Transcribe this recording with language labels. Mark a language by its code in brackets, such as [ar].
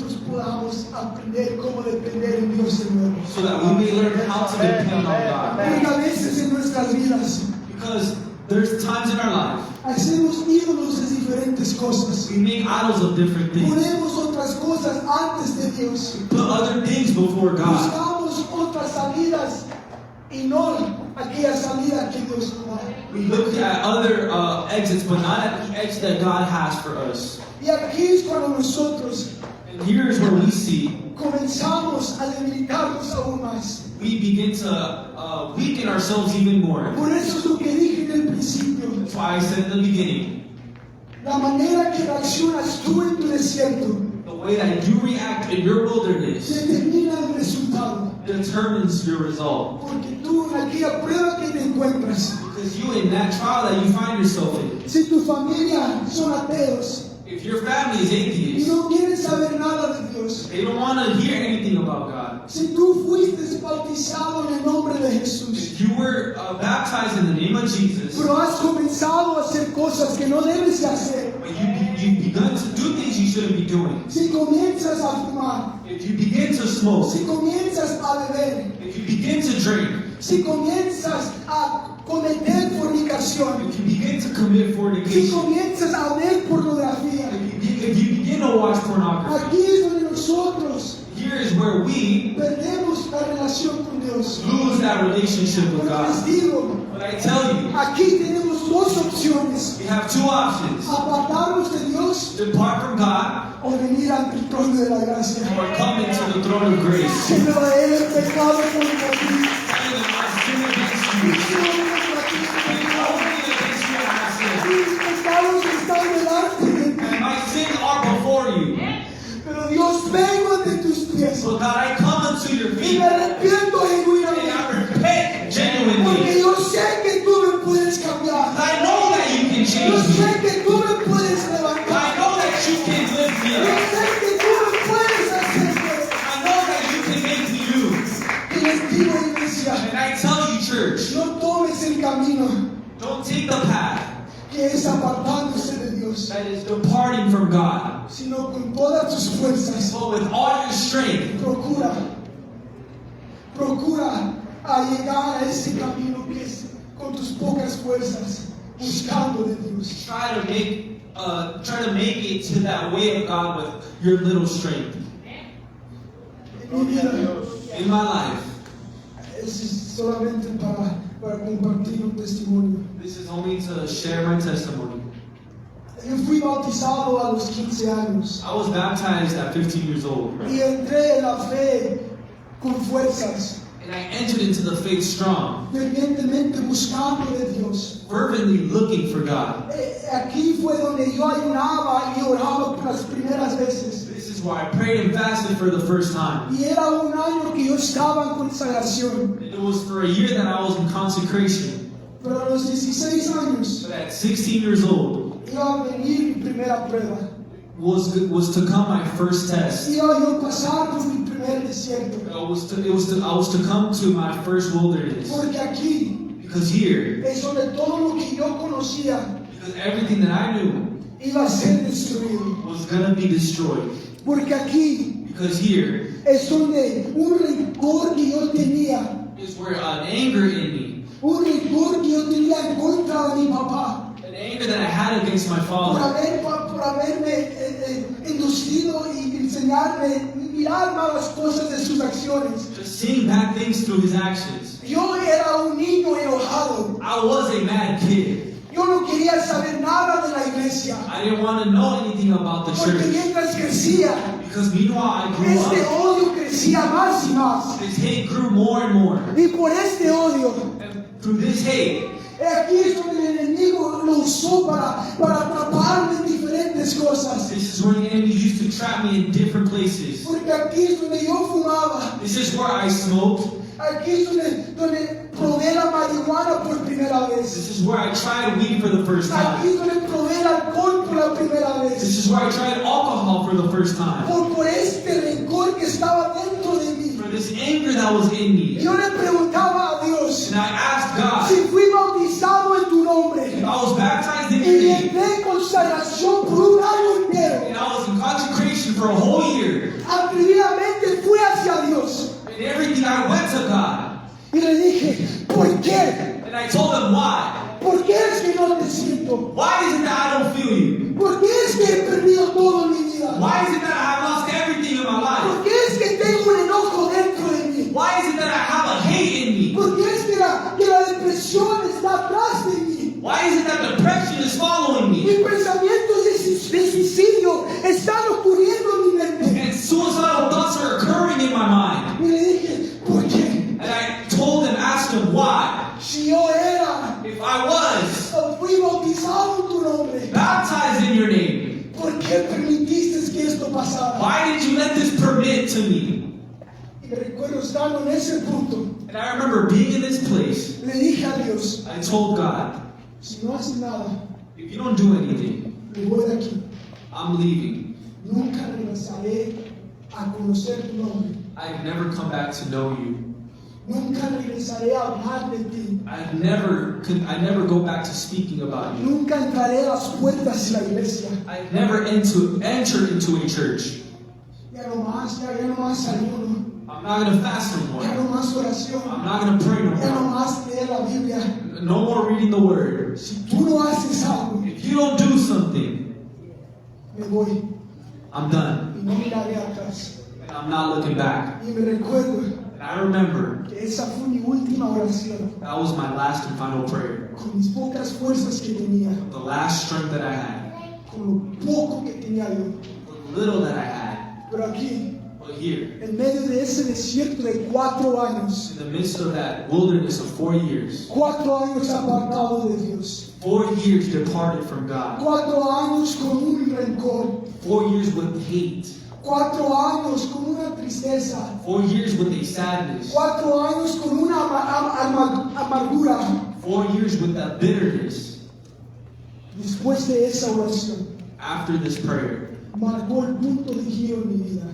[es] podamos aprender cómo depender en Dios de nuevo. [en] so that we may learn how to depend on God. [es] Porque a veces en nuestras vidas [en] Because there's times in our life [es] hacemos ídolos de diferentes cosas. [en] we make idols of different things. [es] Ponemos otras cosas antes de Dios. [en] Put other things before God. [es] Buscamos otras salidas y no aquella salida que Dios nos da. [en] We look at other exits, but not at the exit that God has for us. [es] Y aquí es cuando nosotros [en] And here's where we see [es] comenzamos a debilitarnos aún más. [en] we begin to weaken ourselves even more. [es] Por eso es lo que dije en el principio. [en] That's why I said in the beginning, [es] La manera que reaccionas tú en tu desierto [en] the way that you react in your wilderness [es] determina el resultado. [en] determines your result. [es] Porque tú en aquella prueba que te encuentras, [en] Because you in that trial that you find yourself in, [es] si tu familia son ateos, [en] If your family is [es] y [en] atheist, [es] no quieren saber nada de Dios, [en] they don't want to hear anything about God. [es] si tú fuiste bautizado en el nombre de Jesús, [en] If you were baptized in the name of Jesus, [es] pero has comenzado a hacer cosas que no debes de hacer, [en] but you've begun to do things you shouldn't be doing. [es] si comienzas a fumar, [en] If you begin to smoke, [es] si comienzas a beber, [en] if you begin to drink, [es] si comienzas a cometer fornicación, [en] if you begin to commit [es] si [en] fornication, [es] comienzas a ver pornografía, [en] if you begin to watch pornography, [es] aquí es donde nosotros [en] here is where we [es] perdemos la relación con Dios. [en] lose that relationship with [es] Porque les [en] God. [es] digo, [en] But I tell you, [es] aquí tenemos dos opciones: [en] we have two options: [es] apartarnos de Dios [en] depart from God [es] o venir ante el trono de la gracia. [en] or come into the throne of grace. [es] Que me va a él el pecado por ti. [en] Tell them, I sin against you. Only against you have I sinned. [es] Mis pecados están delante de ti. [en] And my sins are before you. [es] Pero Dios, vengo ante tus pies [en] So God, I come unto your [es] y [en] feet [es] me arrepiento [en] and I repent genuinely. [es] yo sé que tú me puedes cambiar. [en] I know that you can [es] Yo [en] change me. [es] sé que tú me puedes [en] I [es] levantar. [en] know that you can lift me [es] Yo [en] up. [es] sé que tú me puedes hacer fuerte. [en] I know that you can make me new. [es] Y les digo, iglesia, [en] And I tell you, church, [es] no tomes el camino [en] don't take the path [es] que es apartándose de Dios, [en] that is departing from God, [es] sino con todas tus fuerzas. [en] but with all your strength, [es] Procura a llegar a ese camino que es con tus pocas fuerzas, buscando de Dios. [en] try to make it to that way of God with your little strength. [es] En mi Gloria a vida, Dios. [en] In my life, [es] es solamente para compartir un testimonio. [en] this is only to share my testimony. [es] Yo fui bautizado a los 15 años [en] I was baptized at 15 years old, [es] y entré en la fe con fuerzas, [en] and I entered into the faith strong, [es] fervientemente buscando de Dios. [en] fervently looking for God. [es] Aquí fue donde yo ayunaba y oraba por las primeras veces. [en] This is why I prayed and fasted for the first time. [es] Y era un año que yo estaba en consagración. [en] It was for a year that I was in consecration. [es] Pero a los 16 años [en] But at 16 years old [es] iba a venir mi primera prueba. [en] was to come my first test. [es] Iba yo a pasar por mi primer desierto. [en] I was to come to my first wilderness. [es] Porque aquí [en] Because here, [es] es donde todo lo que yo conocía [en] because everything that I knew [es] iba a ser destruido. [en] was gonna be destroyed. [es] Porque aquí [en] Because here [es] es donde un rencor que yo tenía, [en] is where an anger in me, [es] un rencor que yo tenía en contra de mi papá, [en] an anger that I had against my father, [es] por haberme inducido y enseñarme, mirar malas cosas de sus acciones. [en] just seeing bad things through his actions. [es] Yo era un niño enojado. [en] I was a mad kid. [es] Yo no quería saber nada de la iglesia. [en] I didn't want to know anything about the [es] Porque [en] church. [es] mientras crecía, [en] Because meanwhile I grew [es] este [en] up, [es] odio crecía más y más. [en] this hate grew more and more. [es] Y por este odio, [en] And through this hate, [es] aquí es donde el enemigo lo usó para atraparme en diferentes cosas. [en] this is where the enemy used to trap me in different places. [es] Porque aquí es donde yo fumaba. [en] This is where I smoked. [es] Aquí es donde probé la marihuana por primera vez. [en] This is where I tried weed for the first [es] Aquí [en] time. [es] es donde probé el alcohol por la primera [en] This [es] vez. [en] is where I tried alcohol for the first time. [es] Por este rencor que estaba dentro de mí. [en] For this anger that was in me. [es] Yo le preguntaba a Dios [en] And I asked God, [es] si fui bautizado en tu nombre [en] if I was baptized in [es] y [en] your name, [es] entré en consagración por un año entero. [en] and I was in consecration for a whole year, [es] Atrevidamente fui hacia Dios [en] and everything I went to God. [es] y le dije, ¿por qué? [en] And I told him why. [es] ¿Por qué es que no te siento? [en] Why is it that I don't feel you? [es] ¿Por qué es que he perdido todo en mi vida? [en] Why is it that I have lost everything in my life? [es] ¿Por qué es que tengo un enojo dentro de mí? [en] Why is it that I have a hate in me? [es] ¿Por qué es que la depresión está atrás de mí? [en] Why is it that depression is following me? [es] Mis pensamientos de suicidio están ocurriendo en mi mente. [en] And suicidal thoughts are occurring in my mind. [es] Y le dije, ¿por qué? [en] And I told him, asked him why. [es] Si yo era [en] If I was [es] o fui bautizado en tu nombre, [en] baptized in your name, [es] ¿por qué permitiste que esto pasara? [en] why did you let this permit to me? [es] Y me recuerdo estando en ese punto, [en] And I remember being in this place. [es] le dije a Dios, [en] I told God, [es] si no haces nada, [en] if you don't do anything, [es] me voy de aquí. [en] I'm I'm leaving. [es] Nunca regresaré a conocer tu nombre. [en] I've never come back to know you. [es] Nunca regresaré a hablar de ti. [en] I never go back to speaking about you. [es] Nunca entraré a las puertas de la iglesia. [en] I never enter into a church. [es] Ya no más ayuno. [en] I'm not going to fast no [es] Ya [en] more. [es] no más oración. [en] I'm not going to pray no [es] Ya no [en] more. [es] más leer la Biblia. [en] No more reading the word. [es] Si tú no haces algo, [en] If you don't do something, [es] me voy [en] I'm done. [es] y no miraré atrás. [en] And I'm not looking back. [es] Y me recuerdo [en] And I remember [es] que esa fue mi última oración. [en] that was my last and final prayer. [es] Con mis pocas fuerzas que tenía, [en] The last strength that I had. [es] con lo poco que tenía yo. [en] The little that I had. [es] Pero aquí, [en] But here, [es] en medio de ese desierto de 4 años, [en] in the midst of that wilderness of 4 years, [es] 4 años apartado de Dios, [en] 4 years departed from God, [es] 4 años con un rencor, [en] 4 years with hate, [es] 4 años con una tristeza, [en] 4 years with a sadness, [es] 4 años con una amargura. [en] 4 years with that bitterness. [es] Después de esa oración, [en] After this prayer, [es] marcó el punto de giro en mi vida.